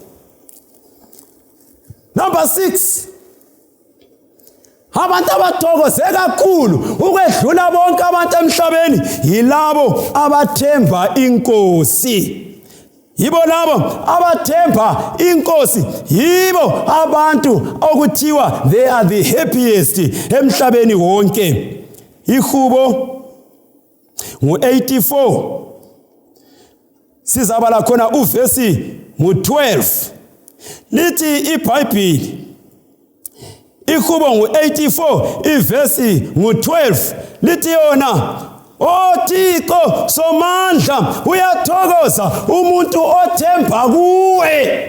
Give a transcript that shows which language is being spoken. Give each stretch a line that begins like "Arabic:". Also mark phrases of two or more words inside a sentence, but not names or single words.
English: Number 6.
Zulu: Abantu abathokoze kakhulu ukwedlula bonke abantu emhlabeni yilabo abathemba inkosi. Yibo labo abathemba inkosi, yibo abantu okuthiwa
English: they are the happiest
Zulu: emhlabeni wonke. ihubo ngu-84 sizabala khona uvesi ngu-12 lithi iBhayibheli ihubo ngu-84 ivesi ngu-12 lithi yona Thixo somandla uyathokoza umuntu othemba kuwe.